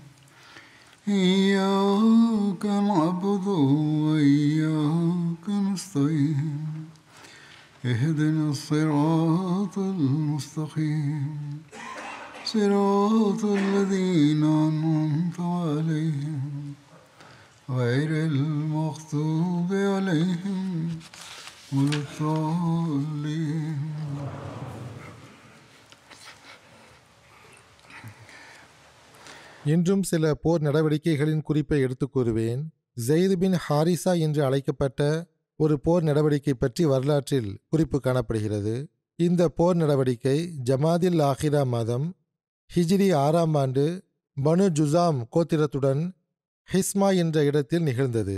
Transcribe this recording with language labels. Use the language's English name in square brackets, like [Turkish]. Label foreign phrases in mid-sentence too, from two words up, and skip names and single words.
[Arabic] إياك نعبد وإياك نستعين اهدنا الصراط المستقيم صراط الذين أنعمت عليهم غير المغضوب عليهم ولا الضالين. [Tamil] இன்றும் சில போர் நடவடிக்கைகளின் குறிப்பை எடுத்துக் கூறுவேன். ஜெயித் பின் ஹாரிசா என்று அழைக்கப்பட்ட ஒரு போர் நடவடிக்கை பற்றி வரலாற்றில் குறிப்பு காணப்படுகிறது. இந்த போர் நடவடிக்கை ஜமாதில் ஆஹிரா மாதம் ஹிஜ்ரி 6ஆம் ஆண்டு பனு ஜுசாம் கோத்திரத்துடன் ஹிஸ்மா என்ற இடத்தில் நிகழ்ந்தது.